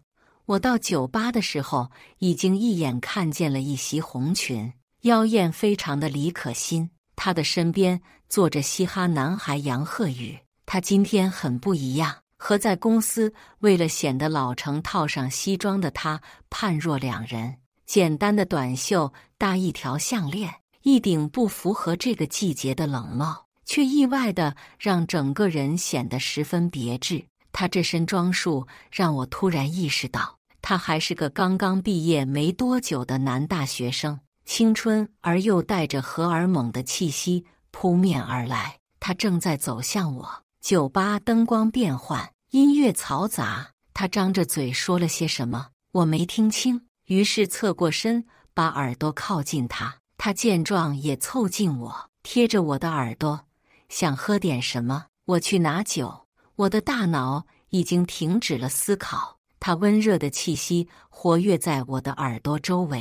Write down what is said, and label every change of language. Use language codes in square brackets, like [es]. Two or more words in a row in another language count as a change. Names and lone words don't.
[zh] 我到酒吧的時候，已經一眼看見了一襲紅裙，妖豔非常的李可欣，她的身邊坐着嘻哈男孩楊鶴宇。他今天很不一樣，和在公司為了顯得老成套上西裝的他判若兩人。簡單的短袖搭一條項鏈，一頂不符合這個季節的冷帽，卻意外地讓整個人顯得十分別致。他這身裝束讓我突然意識到，他還是個剛剛畢業沒多久的男大學生，青春而又帶着荷爾蒙的氣息撲面而來。他正在走向我。酒吧燈光變幻，音樂嘈雜，他張着嘴說了些什麼，我沒聽清，於是側過身，把耳朵靠近他。他見狀也湊近我，貼着我的耳朵，想喝點什麼，我去拿酒。我的大腦已經停止了思考，他溫熱的氣息活躍在我的耳朵周圍。